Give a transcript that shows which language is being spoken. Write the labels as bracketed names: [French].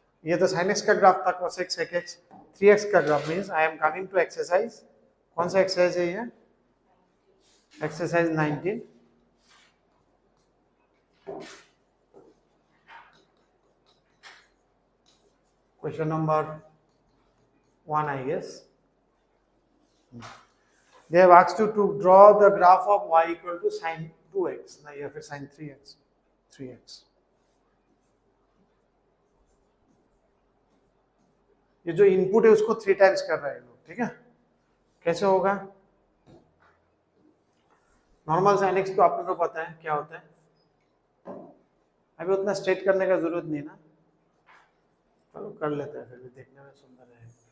[Hindi] ये तो sign x का ग्राफ था, cos x sec x। 3x का graph [English] Means I am coming to exercise. [Hindi] कौन सा एक्सरसाइज है ये? Exercise 19। Question number 1, [English] I guess. They have asked you to draw the graph of y equal to sine 2x [Hindi] ना, या फिर [English] sin 3x 3x। [Hindi] ये जो इनपुट है उसको 3 टाइम्स कर रहे हैं लोग, ठीक है। कैसे होगा? नॉर्मल sin x तो आप लोगों को पता है क्या होता है, अभी उतना स्ट्रेट करने का जरूरत नहीं ना, चलो कर लेते हैं, फिर भी देखने में सुंदर है।